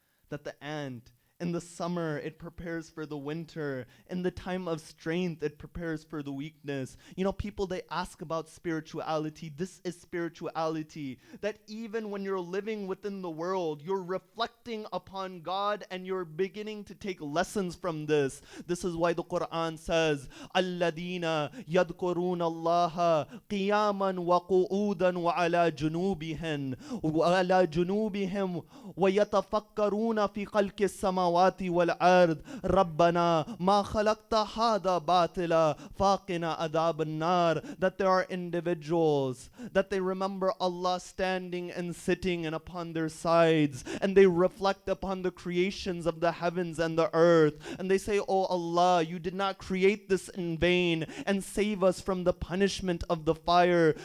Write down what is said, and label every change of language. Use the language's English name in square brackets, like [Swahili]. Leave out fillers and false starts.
[English] That the ant in the summer, it prepares for the winter. In the time of strength, it prepares for the weakness. You know, people, they ask about spirituality. This is spirituality. That even when you're living within the world, you're reflecting upon God and you're beginning to take lessons from this. This is why the Quran says, [Arabic] الَّذِينَ يَذْكُرُونَ اللَّهَ قِيَامًا وَقُعُودًا وَعَلَى جُنُوبِهِمْ وَيَتَفَكَّرُونَ فِي خَلْقِ السَّمَاوَاتِ والأرض ربنا ما خلقت هذا باطلا فاقنا عذاب النار. [English] That there are individuals that they remember Allah standing and sitting and upon their sides, and they reflect upon the creations of the heavens and the earth, and they say, oh Allah, you did not create this in vain, and save us from the punishment of the fire.